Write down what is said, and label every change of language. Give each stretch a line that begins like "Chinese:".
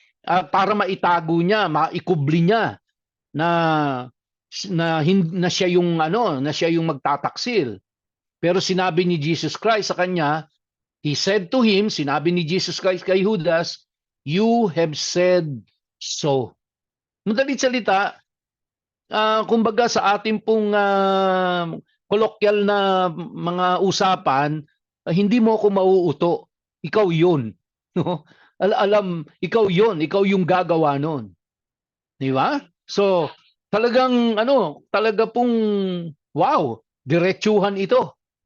Filipino: Para maitago niya, maikubli niya na siya yung na siya yung magtataksil. Pero sinabi ni Jesus Christ sa kanya,
English: he said to him,
Filipino: sinabi ni Jesus Christ kay Judas,
English: "You have said so."
Filipino: Madalit salita, kumbaga sa ating pong kolokyal na mga usapan, hindi mo ako mauuto. Ikaw yun. No? Alam, ikaw yun. Ikaw yung gagawa nun. Di ba? So, talagang talaga pong wow, diretsuhan ito.